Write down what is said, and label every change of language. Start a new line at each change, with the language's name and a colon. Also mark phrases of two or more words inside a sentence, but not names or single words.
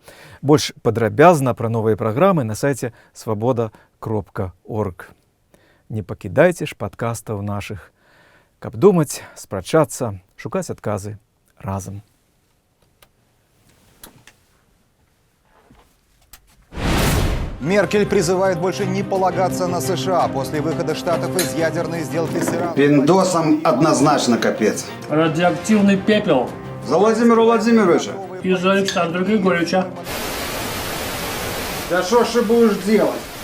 Belarusian: Больш падрабязна пра новыя праграмы на сайце свабода.орг. Не пакідайце ж падкастаў нашых, каб думаць, спрачацца, шукаць адказы разам.
Russian: Меркель призывает больше не полагаться на США после выхода Штатов из ядерной сделки с Ираном. Пиндосам однозначно капец. Радиоактивный пепел. За Владимира Владимировича. И за Александра Григорьевича. Да что ж ты будешь делать?